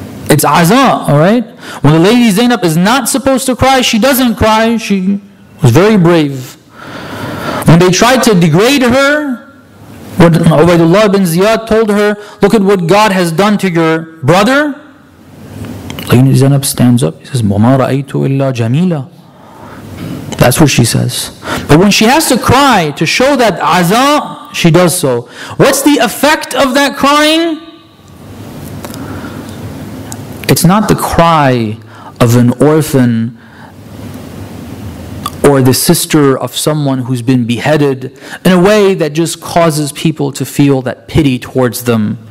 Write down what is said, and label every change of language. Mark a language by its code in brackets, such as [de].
[en] It's aza, alright? When the lady Zainab is not supposed to cry, she doesn't cry. She was very brave. When they tried to degrade her, when Ubaydullah bin Ziyad told her, look at what God has done to your brother, Lady Zainab stands up. He says, [ar] وَمَا رَأَيْتُ إِلَّا جَمِيلًا. [en] That's what she says. But when she has to cry to show that aza, she does so. What's the effect of that crying? It's not the cry of an orphan or the sister of someone who's been beheaded in a way that just causes people to feel that pity towards them.